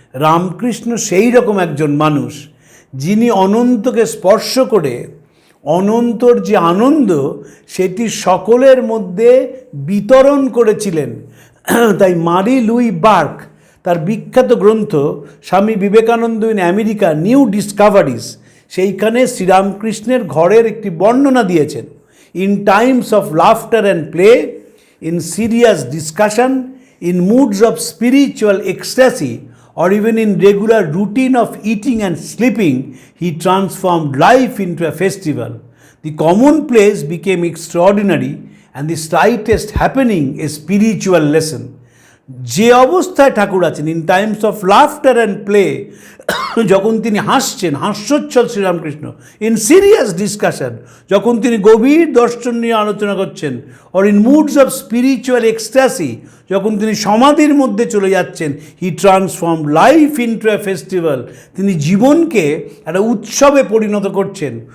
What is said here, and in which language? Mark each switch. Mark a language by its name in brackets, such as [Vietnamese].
[Bangla] রামকৃষ্ণ সেই রকম একজন মানুষ যিনি অনন্তকে স্পর্শ করে অনন্তর যে আনন্দ সেটি সকলের মধ্যে বিতরণ করেছিলেন। তাই মারি লুই বার্ক তার বিখ্যাত গ্রন্থ Swami Vivekananda in America new discoveries, সেইখানে শ্রীরামকৃষ্ণের ঘরের একটি বর্ণনা দিয়েছেন। [English] In times of laughter and play, in serious discussion, in moods of spiritual ecstasy, or even in regular routine of eating and sleeping, he transformed life into a festival. The commonplace became extraordinary and the slightest happening a spiritual lesson. [Bangla] যে অবস্থায় ঠাকুর আছেন, [English] in times of laughter and play, [Bangla] যখন তিনি হাসছেন, হাস্যোচ্ছল Sri Ramakrishna, [English] in serious discussion, [Bangla] যখন তিনি গভীর দর্শন নিয়ে আলোচনা করছেন, [English] or in moods of spiritual ecstasy, [Bangla] যখন তিনি সমাধির মধ্যে চলে যাচ্ছেন, [English] he transform life into a festival, [Bangla] তিনি জীবনকে একটা উৎসবে পরিণত করছেন।